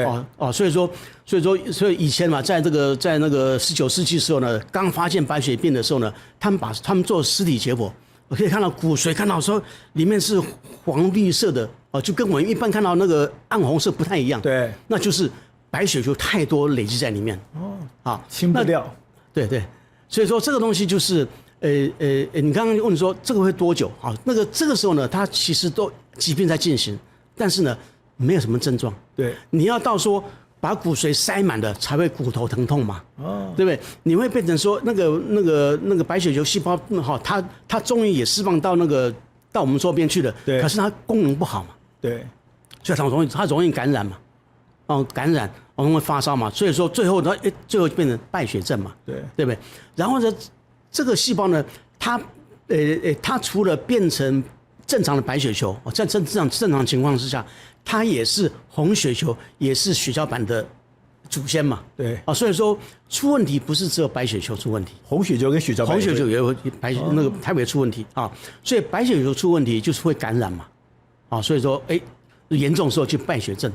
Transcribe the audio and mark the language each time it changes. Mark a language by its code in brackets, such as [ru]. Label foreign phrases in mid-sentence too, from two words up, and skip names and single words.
[zh] 所以以前嘛，在那個19世紀的時候呢，剛發現白血病的時候呢，他們做屍體解剖，我可以看到骨髓，看到說裡面是黃綠色的，就跟我們一般看到那個暗紅色不太一樣。对。那就是白血球太多累積在裡面。清不掉。对。所以說這個東西就是，你剛剛問說這個會多久？這個時候呢，它其實都疾病在進行，但是呢，沒有什麼症狀。對，你要到說把骨髓塞滿了才會骨頭疼痛嘛，對不對？你會變成說那個白血球細胞，它終於也釋放到到我們周邊去了，對，可是它功能不好嘛，對，所以它容易感染嘛， 感染，我們會發燒嘛，所以說最後它最後就變成敗血症嘛，對不對？然後呢，這個細胞呢，它除了變成正常的白血球，在正常情況之下，它也是紅血球，也是血小板的祖先嘛，对所以說出問題不是只有白血球出問題，紅血球跟血小板，紅血球也有那個它也出問題啊，所以白血球出問題就是會感染嘛，所以說嚴重的時候就敗血症，